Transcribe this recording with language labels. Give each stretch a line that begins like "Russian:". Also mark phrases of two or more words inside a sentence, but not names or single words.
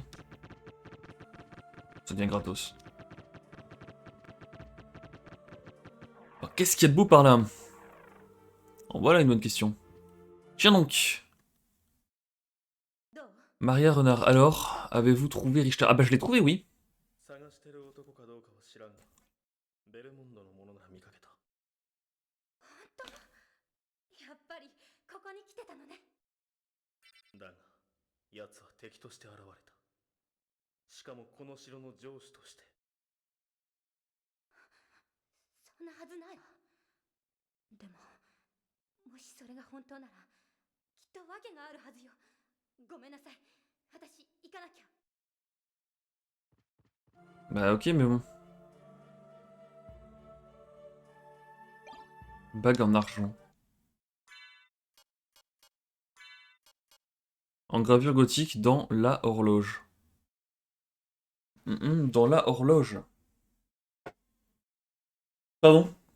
French: Ça devient gratos. Alors, qu'est-ce qu'il y a de beau par là? Oh, voilà une bonne question. Tiens donc. Maria Renard, alors, avez-vous trouvé Richter? Ah bah je l'ai trouvé, oui.
Japanese: 探してる男かどうかは知らんが、ベルモンドのものなら見かけた。やっぱりここに来てたのね。だが、奴は敵として現れた。しかもこの城の城主として。そんなはずないわ。でも、もしそれが本当なら、きっと訳があるはずよ。ごめんなさい。私、行かなきゃ。
French: Bah ok, mais bon. Bague en argent. En gravure gothique dans la horloge. Dans la horloge. Pardon?